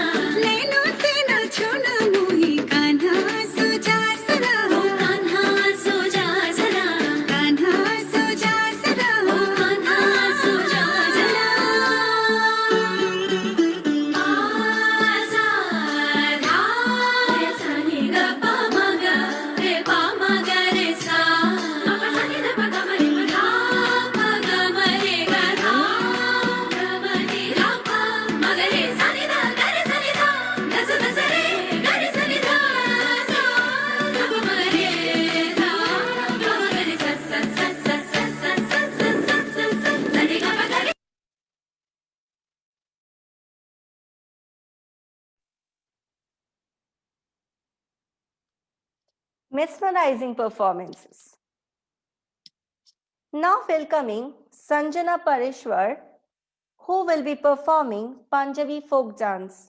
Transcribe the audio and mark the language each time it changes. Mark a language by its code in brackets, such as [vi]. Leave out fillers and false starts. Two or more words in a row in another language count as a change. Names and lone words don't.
[hi] नैनों से ना छूना मोही कान्हा सो जा सुरा ओ कान्हा सो जा जरा कान्हा सो जा सुरा ओ कान्हा सो जा जरा आजा रे सनी ग प म ग रे प म ग रे सा प सनी द प ग म रे प धा प ग म रे ग धा ग म रे धा प म ग रे सनी द ग रे सनी धा ग स द स रे ग रे सनी धा सा ग प म रे धा ग म ग रे स स स स स स स स स सनी ग प ग रे [en] Mesmerizing performances. Now welcoming Sanjana Parishwar, who will be performing Punjabi folk dance.